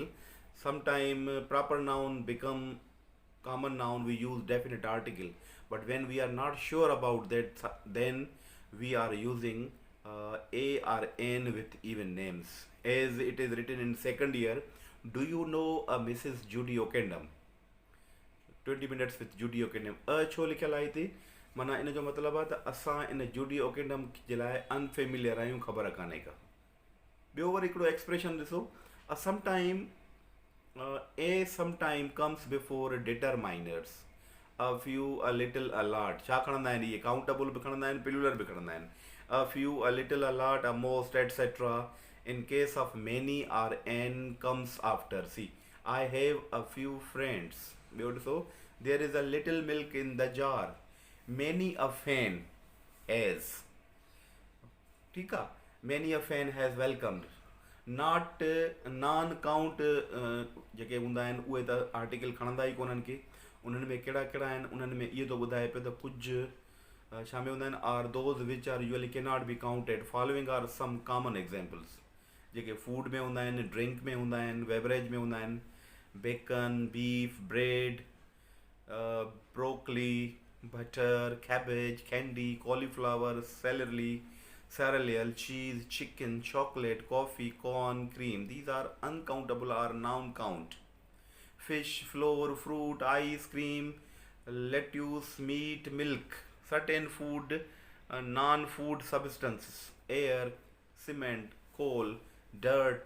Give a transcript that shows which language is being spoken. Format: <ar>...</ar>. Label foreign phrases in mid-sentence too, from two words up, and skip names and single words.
<en>Sometime proper noun become common noun, we use definite article. But when we are not sure about that, then we are using A or N with even names. As it is written in second year, do you know a Mrs. Judy O'Kendam? 20 minutes with Judy O'Kendam.</en> <sd>छो लिखियल आहे हिते? माना इन जो मतिलबु आहे त असां इन जूडी ओकेंडम जे लाइ अनफेमिलियर आहियूं, ख़बर कान्हे का. ॿियो वरी हिकिड़ो एक्सप्रेशन ॾिसो,</sd> <en>sometime comes before determiners. A few, a little, a lot.</en> <sd>छा खणंदा आहिनि इहे? काउंटेबल बि खणंदा आहिनि, प्लूरल बि खणंदा आहिनि.</sd> <en>A few, a little, a lot, a most, etc. In case of many or n comes after. See, I have a few friends.</en> <sd>ॿियो ॾिसो,</sd> <en>there is a little milk in the jar. Many a fan has.</en> <sd>ठीकु आहे.</sd> <en>Many a fan has welcomed. Not non count</en> <sd>जेके हूंदा आहिनि उहे त आर्टिकल खणंदा ई कोन्हनि के. उन्हनि में कहिड़ा कहिड़ा आहिनि? उन्हनि में इहो थो ॿुधाए पियो त कुझु छा में हूंदा आहिनि</sd> <en>are those which are usually cannot be counted following are some common examples जेके फूड</en> <sd>में हूंदा आहिनि</sd> <en>ड्रिंक</en> <sd>में हूंदा आहिनि</sd> <en>बेवरेज</en> <sd>में हूंदा आहिनि</sd> <en>bacon beef bread broccoli butter cabbage candy cauliflower celery cereal cheese chicken chocolate coffee corn cream these are uncountable or noun count fish, flour, fruit, ice cream, lettuce, meat, milk, certain food, non-food substances, air, cement, coal, dirt,</en>